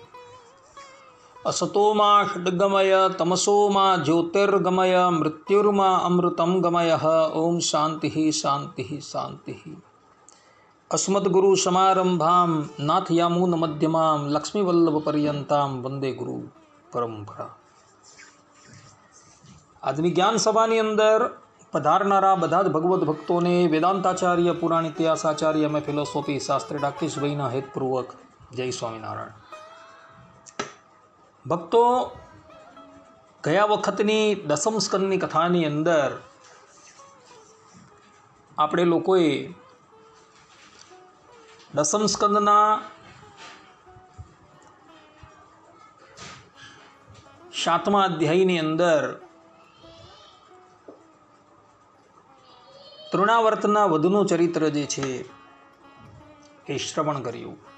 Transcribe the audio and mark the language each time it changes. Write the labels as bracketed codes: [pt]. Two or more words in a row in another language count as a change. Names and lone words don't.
[sa] असतो मा षड्गमय तमसो मा ज्योतिर्गमय मृत्युर्मा अमृतं गमयः। ओम शान्तिः शान्तिः शान्तिः। अस्मद्गुरुसमारम्भां नाथयामुनमध्यमां लक्ष्मीवल्लभपर्यन्तां वंदे गुरु परंपरा। [gu] આજની જ્ઞાન સભાની અંદર પધારનારા બધા જ ભગવદ્ ભક્તોને વેદાંતાચાર્ય પુરાણ ઇતિહાસાચાર્ય અને ફિલોસોફી શાસ્ત્રી રાકેશભાઈના હેતપૂર્વક જય સ્વામિનારાયણ। ભક્તો, ગયા વખતની દસમ સ્કંદની કથાની અંદર આપણે લોકોએ દસમ સ્કંદના 7મા અધ્યાયની અંદર તૃણાવર્તના વધુનું ચરિત્ર જે છે એ શ્રવણ કર્યું।